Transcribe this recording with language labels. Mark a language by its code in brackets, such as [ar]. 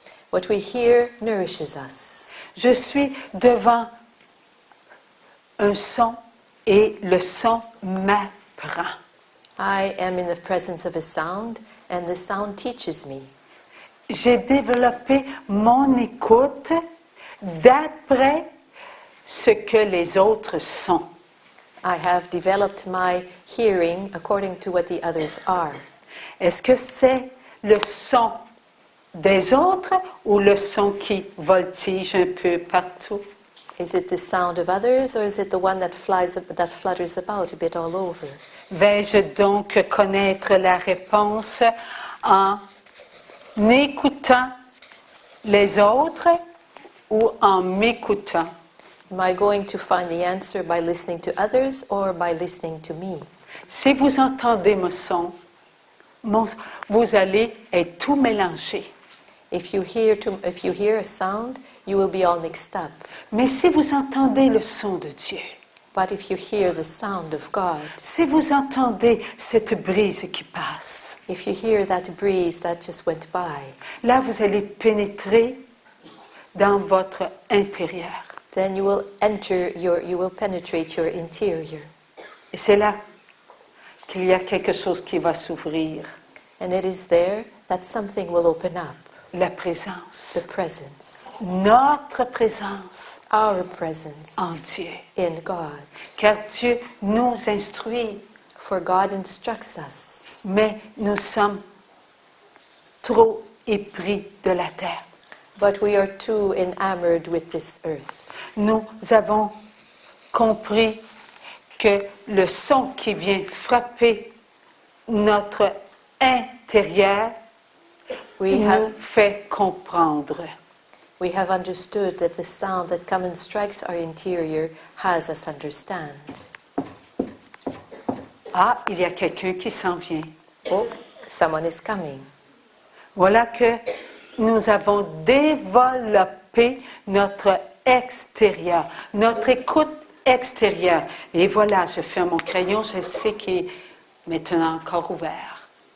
[en] What we hear nourishes us. [fr] Je suis devant un son et le son m'apprend. [en] I am in the presence of a sound, and the sound teaches me. [fr] J'ai développé mon écoute d'après ce que les autres sont. [en] I have developed my hearing according to what the others are. [fr] Est-ce que c'est le son des autres ou le son qui voltige un peu partout? [en] Is it the sound of others, or is it the one that flutters about a bit all over? [fr] Vais-je donc connaître la réponse en écoutant les autres ou en m'écoutant? [en] Am I going to find the answer by listening to others or by listening to me? [fr] Si vous entendez mon son, vous allez être tout mélangé. [en] If you hear a sound, you will be all mixed up. [fr] Mais si vous entendez le son de Dieu, [en] But if you hear the sound of God, [fr] si vous entendez cette brise qui passe, [en] if you hear that breeze that just went by, [fr] là vous allez pénétrer dans votre intérieur. [en] then you will penetrate your interior. [fr] Et c'est là qu'il y a quelque chose qui va s'ouvrir. [en] And it is there that something will open up. [fr] La présence. [en] The presence. [fr] Notre présence. [en] Our presence. [fr] En Dieu. [en] In God. [fr] Car Dieu nous instruit. [en] For God instructs us. [fr] Mais nous sommes trop épris de la terre. [en] But we are too enamored with this earth. [fr] Nous avons compris que le son qui vient frapper notre intérieur nous fait comprendre. [en] We have understood that the sound that comes and strikes our interior has us understand. [fr] Ah, il y a quelqu'un qui s'en vient. [en] Oh, someone is coming. [fr] Voilà que nous avons développé notre extérieur, notre écoute extérieure. Et voilà, je ferme mon crayon, je sais qu'il est maintenant encore ouvert.